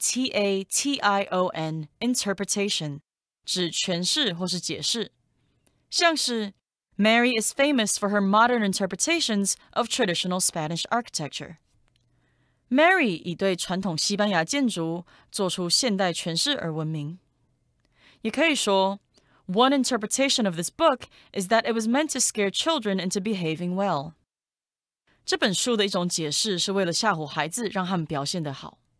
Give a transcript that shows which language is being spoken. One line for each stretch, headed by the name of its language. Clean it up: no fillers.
English: I-N-T-E-R-P-R-E-T-A-T-I-O-N interpretation
Chinese: 指诠释或是解释。像是
English: Mary is famous for her modern interpretations of traditional Spanish architecture.
Chinese: Mary 以对传统西班牙建筑做出现代诠释而闻名。也可以说
English: One interpretation of this book is that it was meant to scare children into behaving well.
Chinese: 这本书的一种解释是为了吓唬孩子，让他们表现得好。